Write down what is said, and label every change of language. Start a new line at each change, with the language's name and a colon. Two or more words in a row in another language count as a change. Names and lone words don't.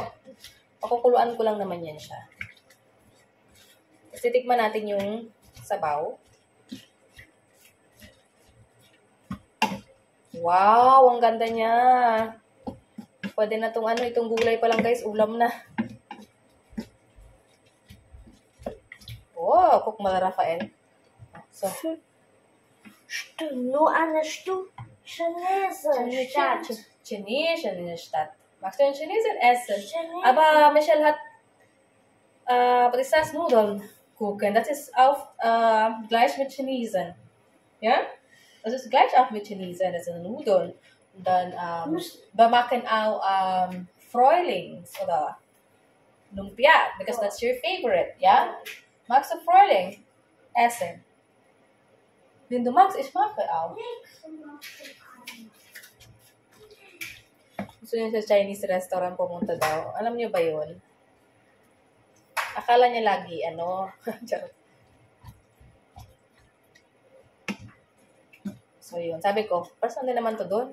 Filipino: Pakukuluan ko lang naman yan siya. Tapos titikman natin yung sabaw. Wow, ang ganda niya. Pwede na itong gulay pa lang guys, ulam na.
German: Oh, Cook mal Rafael. So, Nur eine chinesische Stadt. Chinesische Stadt. Magst du ein Chinesen essen? Chinesen. Aber Michelle hat, was ist das? Nudeln gucken. Das ist auch gleich mit Chinesen. Ja? Das ist gleich auch mit Chinesen. Das sind Nudeln. Und dann, wir machen auch Frühlings oder Lumpia,
English: because that's your favorite,
German: ja? Magst du Frühling essen? Wenn du magst, ich mag auch.
Filipino: Gusto niya sa
English: Chinese restaurant
Filipino: pumunta daw. Alam niyo ba yun? Akala niya lagi, charot. So yun, sabi ko, saan na naman to doon?